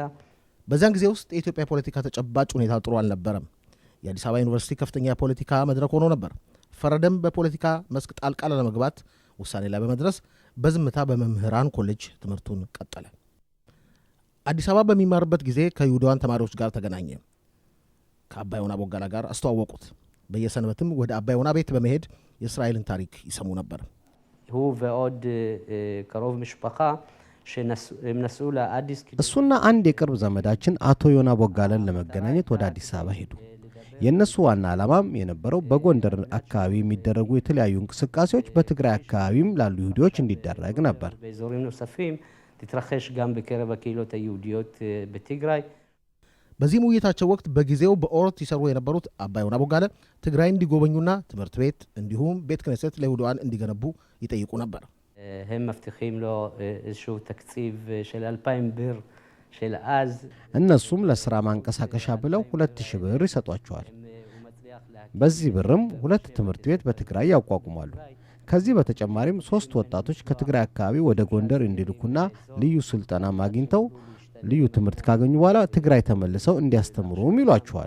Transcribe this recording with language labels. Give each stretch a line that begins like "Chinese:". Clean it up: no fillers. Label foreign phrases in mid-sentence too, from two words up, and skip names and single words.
Amharic: በዚያን ጊዜ ውስጥ የኢትዮጵያ ፖለቲካ ተጨባጭ ሁኔታ ጥሩ አልነበረም። የአዲስ አበባ ዩኒቨርሲቲ ከፍተኛ የፖለቲካ መድረክ ሆኖ ነበር። ፈረደም በፖለቲካ መስክ ጣልቃ ለመግባት ውሳኔ ላይ በመድረስ በዝምታ በመምህራን ኮሌጅ ትምህርቱን ቀጠለ። አዲስ አበባ በሚማርበት ጊዜ ከይሁዳውያን ተማሪዎች ጋር ተገናኘ። ከአባይወና ቦጋላ ጋር አስተዋወቁት። በየሰንበትም ወደ አባይወና ቤት በመሄድ የእስራኤልን ታሪክ ይሰሙ ነበር።
Hebrew: הוא ועוד קרוב משפחה שנסעו לאדיס.
Amharic: እሱና አንድ የቅርብ ዘመዳችን አቶ ዮና ቦጋለን ለመገናኘት ወደ አዲስ አበባ ሄዱ። የነሱ ዋና ዓላማም የነበረው በጎንደር አካባቢ የሚደረጉ የተለያዩ እንቅስቃሴዎች በትግራይ አካባቢም ላሉ ይሁዲዎች እንዲደረግ ነበር።
Hebrew: באזורים נוספים תתרחש גם בקרב הקהילות היהודיות בትግራይ።
Amharic: በዚህ ውይይታቸው ወቅት በጊዜው በኦርት ይሰሩ የነበሩት አባይወና ቦጋለ ትግራይ እንዲጎበኙና ትምህርት ቤት እንዲሁም ቤተ ክህነት ለይሁዳውያን እንዲገነቡ ይጠይቁ ነበር።
Hebrew: הם מבטיחים לו איזשהו תקציב של 2000 ብር של אז.
Amharic: እነሱም ለሥራ ማንቀሳቀሻ ብለው 2000 ብር ይሰጧቸዋል። በዚህ ብርም 2 ትምህርት ቤት በትግራይ ያቋቁማሉ። ከዚህ በተጨማሪም 3 ወጣቶች ከትግራይ አካባቢ ወደ ጎንደር እንዲልኩና ልዩ ስልጠና ማግኝተው ልዩ ትምህርት ካገኙ በኋላ ትግራይ ተመልሰው እንዲያስተምሩም ይሏቸዋል።